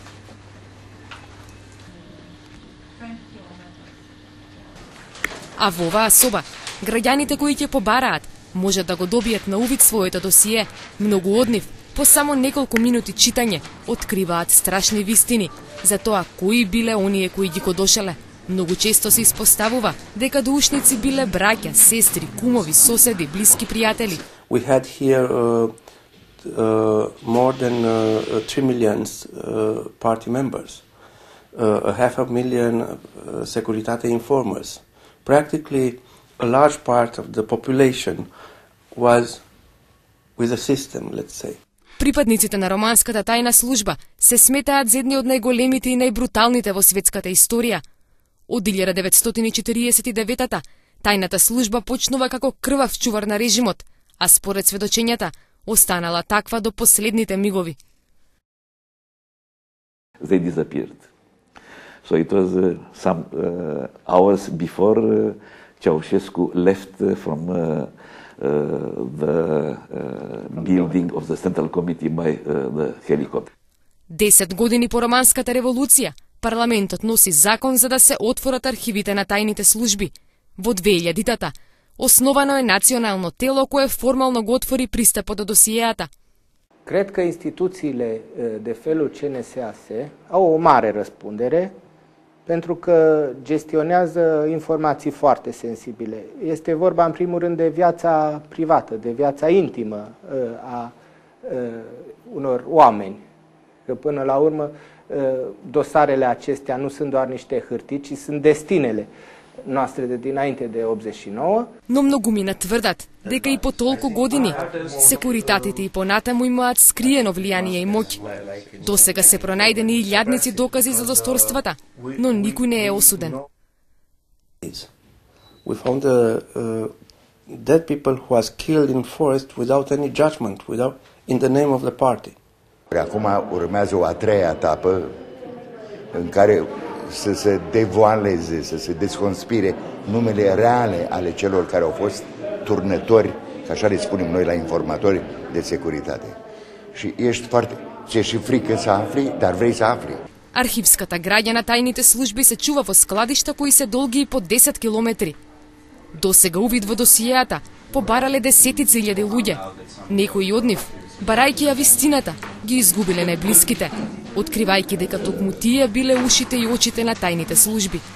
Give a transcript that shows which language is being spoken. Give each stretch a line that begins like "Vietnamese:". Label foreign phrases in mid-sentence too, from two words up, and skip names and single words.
Macedonian: А во оваа соба, граѓаните кои ќе побараат, можат да го добијат на увид своето досие. Многу од нив, по само неколку минути читање, откриваат страшни вистини за тоа кои биле оние кои ги го дошеле. Многу често се испоставува дека доушници биле браќа, сестри, кумови, соседи, блиски пријатели.
English: We had here more than 3 million party members, 500,000 Securitate informers. Practically a large part of the population was with the system, let's say.
Macedonian: Припадниците на романската тајна служба се сметаат за едни од најголемите и најбруталните во светската историја. Од 1949-та, тајната служба почнува како крвав чувар на режимот, а според сведочењата, останала таква до последните мигови.
English: They disappeared. So it was some hours before Ceausescu left from the building of the Central Committee by the helicopter.
Macedonian: 10 години по романската револуција, парламентот носи закон за да се отворат архивите на тајните служби. Во 2000-та, основано е национално тело кое формално го отвори пристапот до досиеата.
Romanian: Cred că instituțiile de felul CNSAS au o mare răspundere pentru că gestionează informații foarte sensibile. Este vorba în primul rând de viața privată, de viața intimă a unor oameni. Că până la urmă dosarele acestea nu sunt doar niște hârtii, ci sunt destinele noastre de dinainte de 89.
Macedonian: Но многумина тврдат дека и по толку години секуритатите и понатаму имаат скриено влијание и моќ. Досега се пронајдени илјадници докази за злосторствата, но никој не е осуден.
English: We found dead people who was killed in forest without any judgment, in the name of the party.
Romanian: Acum urmează o a treia etapă în care să se devoaleze, să se desconspire numele reale ale celor care au fost turnători, ca așa le spunem noi la informatori de securitate. Și ești foarte... ți-e și frică să afli, dar vrei să afli.
Macedonian: Архивската граѓа на тајните служби се чува во складишта кои се долги и по 10 километри. Досега увид во досиеата побарале десетици илјади луѓе. Некои од нив, барајќи ја вистината, ги изгубиле најблиските, откривајќи дека токму тие биле ушите и очите на тајните служби.